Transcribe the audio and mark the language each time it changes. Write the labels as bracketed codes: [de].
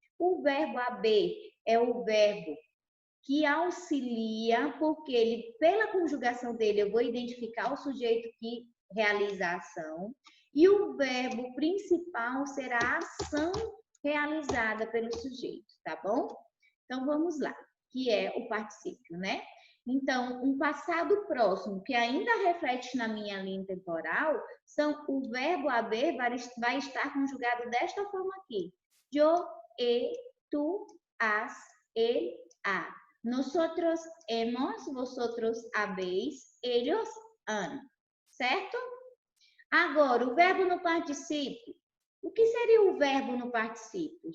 [pt] O verbo haver é o verbo que auxilia, porque ele, pela conjugação dele, eu vou identificar o sujeito que realiza a ação, e o verbo principal será a ação realizada pelo sujeito, tá bom? Então, vamos lá, que é o particípio, né? Então, um passado próximo, que ainda reflete na minha linha temporal, o verbo haver vai estar conjugado desta forma aqui. [es] Yo, tú, has, él, ha. Nosotros hemos, vosotros habéis, ellos han. [pt] Certo? Agora, o verbo no particípio. O que seria o verbo no particípio?